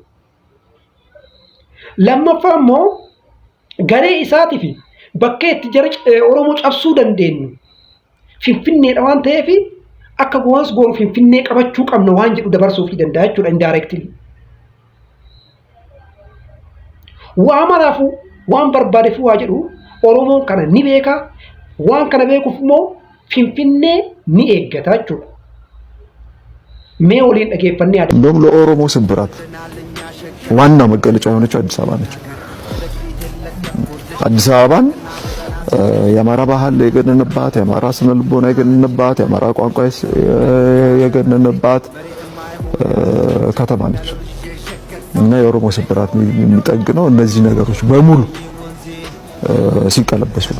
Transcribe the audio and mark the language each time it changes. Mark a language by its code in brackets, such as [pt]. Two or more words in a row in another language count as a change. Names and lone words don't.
[om] Lammaffaa immoo garee isaatii fi bakkee itti jara Oromoo cabsuu dandeenyu Finfinneedha waan ta'eef akka goons goonu Finfinnee qabachuu qabna waan jedhu dabarsuuf danda'a jechuudha indirectly. Waa maraafuu waan barbaadeef waa jedhu Oromoon kana ni beeka. Waan kana beekuuf immoo Finfinnee ni eeggata jechuudha. Mee waliin dhageeffannee [am] እንደውም ለኦሮሞ ስብራት ዋና መገለጫ የሆነችው አዲስ አበባ ነች። አዲስ አበባን የአማራ ባህል የገነነባት፣ የአማራ ስነ ልቦና የገነነባት፣ የአማራ ቋንቋ የገነነባት ከተማ ነች። እና የኦሮሞ ስብራት የሚጠግነው እነዚህ ነገሮች በሙሉ ሲቀለበሱ ነው።